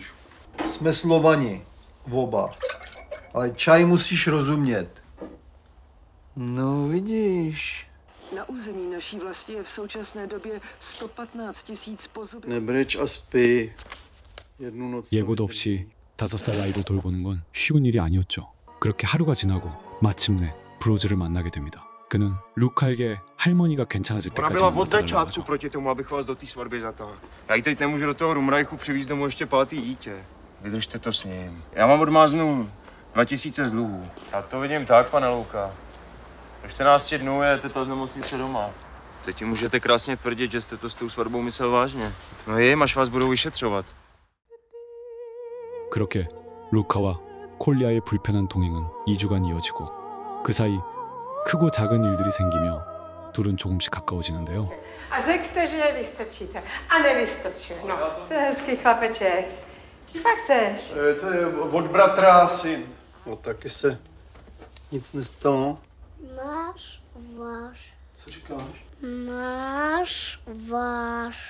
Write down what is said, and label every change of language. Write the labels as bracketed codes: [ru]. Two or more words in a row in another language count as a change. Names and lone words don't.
[cs] Jsme Slovani, oba. Ale čaj musíš rozumět. No vidíš. Na území naší vlasti je v současné době 115 000 pozůstalých. Nebreč a spí. jednu noc. [ko] 예고도 없이 5살 아이를 돌보는 건 쉬운 일이 아니었죠. 그렇게 하루가 지나고 마침내 브로즈를 만나게 됩니다. 그는 루카에게 할머니가 괜찮아질 [cs] Ona [ko] 때까지 [cs] byla od [ko] 만나달라고 [cs] začátku [ko] 하죠. [cs] proti tomu, abych vás do té svatby zatáhl. Já jí teď nemůžu do toho Rumrajchu přivízt domů ještě 5. dítě. Vydržte to s ním. Já mám odmáznu 2000 z dluhů. Já to vidím tak, pane Louka. Do 14 dnů je teta z nemocnice doma. Teď ti můžete krásně tvrdit, že jste to s tou svatbou myslel vážně. No jim, až vás budou vyšetřovat. [ko] 그렇게 루카와 콜리아의 불편한 동행은 2주간 이어지고 그 사이 크고 작은 일들이 생기며 둘은 조금씩 가까워지는데요. [cs] A řekl jste, že je vystrčíte. A nevystrčil. No, to je hezký chlapeček. Či fakt chceš? To je od bratra syn. No taky se nic nestalo. Náš, váš. Co říkáš? Náš, váš.